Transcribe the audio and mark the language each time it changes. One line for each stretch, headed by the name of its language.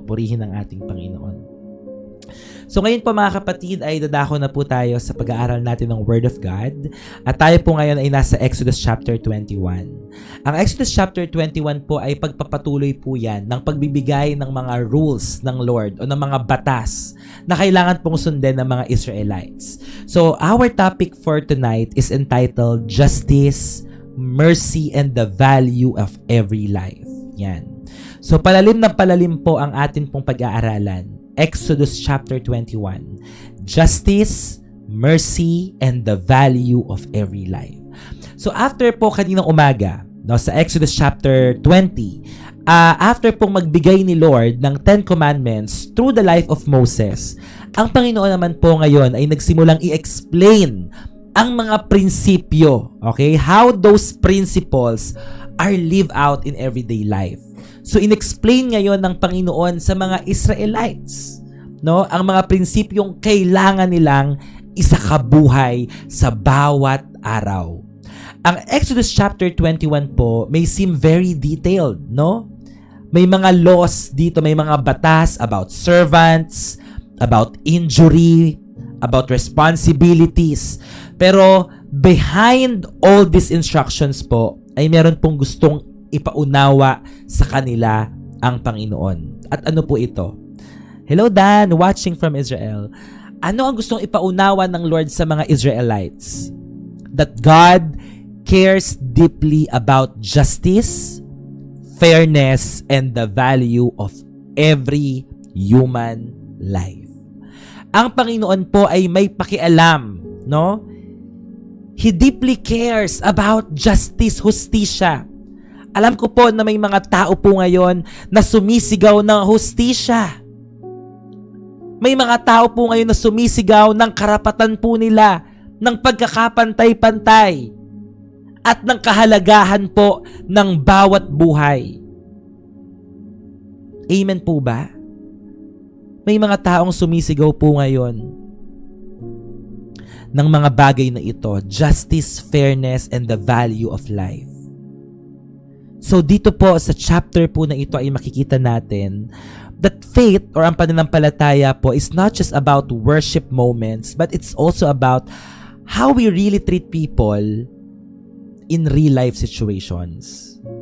Filipino: Purihin ang ating Panginoon. So ngayon po mga kapatid ay dadako na po tayo sa pag-aaral natin ng
English: Word of God.
Filipino: At tayo po ngayon ay nasa Exodus chapter 21. Ang Exodus chapter 21 po ay pagpapatuloy po yan ng pagbibigay ng mga rules ng Lord o ng mga batas na kailangan pong sundin ng mga Israelites.
English: So our topic for tonight is entitled Justice, Mercy, and the Value of Every Life.
Filipino: Yan. So palalim na palalim po ang atin pong pag-aaralan.
English: Exodus chapter 21. Justice, mercy, and the value of every life.
Filipino: So after po kaninang umaga, sa Exodus chapter 20, after pong magbigay ni Lord ng 10 Commandments through the life of Moses, ang Panginoon naman po ngayon ay nagsimulang i-explain ang mga prinsipyo, okay?
English: How those principles are lived out in everyday life.
Filipino: So inexplain ngayon ng Panginoon sa mga Israelites, ang mga prinsipyong kailangan nilang isakabuhay sa bawat araw. Ang Exodus chapter 21 po
English: may seem very detailed,
Filipino: May mga laws dito, may mga batas
English: about servants, about injury, about responsibilities.
Filipino: Pero
English: behind all these instructions
Filipino: po ay meron pong gustong ipaunawa sa kanila ang Panginoon. At ano po ito?
English: Hello Dan, watching from Israel.
Filipino: Ano ang gustong ipaunawa ng Lord sa mga Israelites?
English: That God cares deeply about justice, fairness, and the value of every human life.
Filipino: Ang Panginoon po ay may pakialam,
English: He deeply cares about justice,
Filipino: hustisya. Alam ko po na may mga tao po ngayon na sumisigaw ng hustisya. May mga tao po ngayon na sumisigaw ng karapatan po nila, ng pagkakapantay-pantay, at ng kahalagahan po ng bawat buhay. Amen po ba? May mga taong sumisigaw po ngayon ng mga bagay na ito,
English: justice, fairness, and the value of life.
Filipino: So dito po sa chapter po na ito ay makikita natin
English: that faith or
Filipino: ang pananampalataya po
English: is not just about worship moments, but it's also about how we really treat people in real life situations.